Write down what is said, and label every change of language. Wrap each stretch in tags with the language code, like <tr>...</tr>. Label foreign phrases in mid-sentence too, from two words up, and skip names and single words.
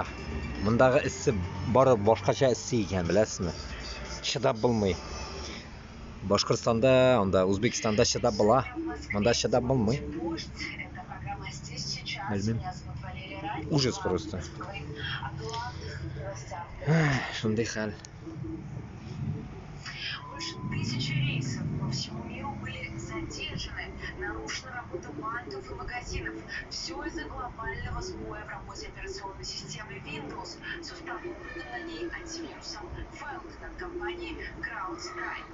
<tt>Мондагы эссе бары башкача эссе икән, беләсезме? Чыдап булмый. Башкортстанда, анда Үзбекстанда чыдап була. Монда чыдап булмый. Белмим.</tt> <ru>Ужас просто.</ru> <tt>Шундый хәл.</tt> <ru>Больше 1000 рейсов по всему миру были задержаны, нарушена работа банков и магазинов. Все из-за глобального сбоя в работе операционной системы Windows с установленным на ней антивирусом Falcon от компании CrowdStrike.</ru>